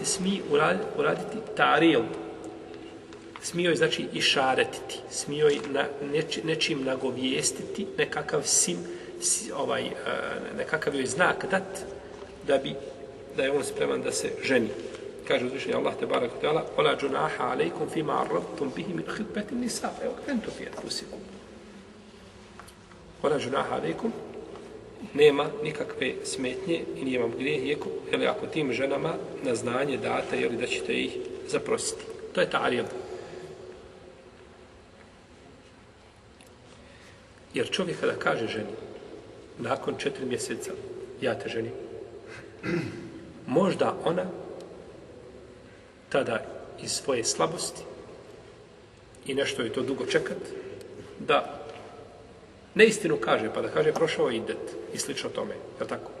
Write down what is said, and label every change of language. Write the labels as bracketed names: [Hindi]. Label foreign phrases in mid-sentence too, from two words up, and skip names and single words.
[Bosnian] Smije uraditi taril. Smije joj, znači, išaretiti. Smije joj nečim nagovijestiti, nekakav nekakav joj znak dat, da je on spreman da se ženi. Kaže uzvišenje Allah [Arabic] تبارك وتعالى: "ولا جناح عليكم فيما عرضتم به من خطبة النساء." [Bosnian] Evo, to [Arabic] في أنفسكم. ولا جناح عليكم, [Bosnian] nema nikakve smetnje i nije vam grijeh, ako tim ženama na znanje date, da ćete ih zaprositi. To je ta'aril. Jer čovjek kada kaže ženi, nakon 4 mjeseca, ja te ženim, možda ona tada iz svoje slabosti i nešto je to dugo čekat, da neistinu kaže, pa da kaže prošao idet i slično tome, je li tako?